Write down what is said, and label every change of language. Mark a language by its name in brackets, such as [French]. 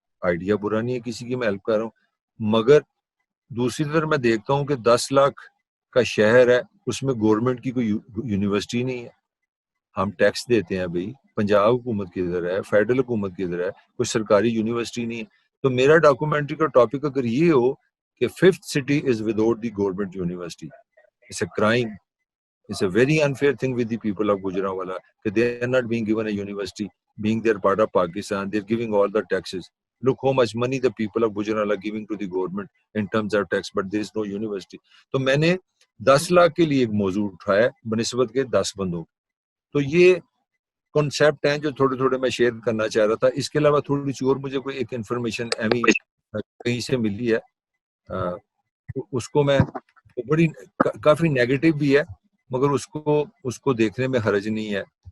[Urdu] Idea برا نہیں ہے کسی کی، میں ہیلپ کر رہا ہوں. مگر دوسری طرف میں دیکھتا ہوں کہ 10 لاکھ کا شہر ہے، اس میں گورنمنٹ کی کوئی یونیورسٹی نہیں ہے. ہم ٹیکس دیتے ہیں بھائی، پنجاب حکومت کی ادھر ہے، فیڈرل حکومت کی ادھر ہے، کوئی سرکاری یونیورسٹی نہیں ہے. تو میرا ڈاکومنٹری کا ٹاپک اگر یہ ہو کہ [English] 5th city is without the government university, it's a crime, it's a very unfair thing with the people of Gujranwala that they are not being given a university, being they're part of Pakistan, they're giving all the taxes. Look how much money the people of Gujranwala are giving to the government in terms of tax, but there is no university. [Urdu] تو میں نے 10 لاکھ کے لیے ایک موضوع اٹھایا بنسبت کے 10 بندوں. تو یہ کنسیپٹ ہیں جو تھوڑے تھوڑے میں شیئر کرنا چاہ رہا تھا. اس کے علاوہ تھوڑی سی اور مجھے کوئی ایک انفارمیشن ایمی کہیں سے ملی ہے، اس کو میں بڑی کافی نیگیٹو بھی ہے، مگر اس کو دیکھنے میں حرج نہیں ہے.